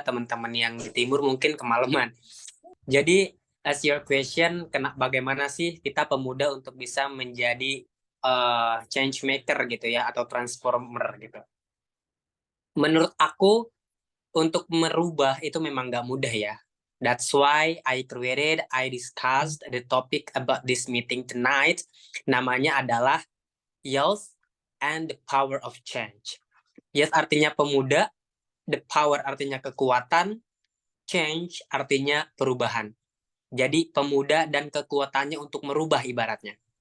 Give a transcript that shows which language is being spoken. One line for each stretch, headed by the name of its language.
Indonesian: Teman-teman yang di timur mungkin kemalaman. Jadi,
English: as your question,
Indonesian: bagaimana sih kita pemuda untuk bisa menjadi change maker gitu ya, atau transformer gitu. Menurut aku, untuk merubah itu memang nggak mudah ya.
English: That's why I discussed the topic about this meeting tonight.
Indonesian: Namanya adalah Youth and the Power of Change. Youth artinya pemuda, the power artinya kekuatan, change artinya perubahan. Jadi pemuda dan kekuatannya untuk merubah ibaratnya.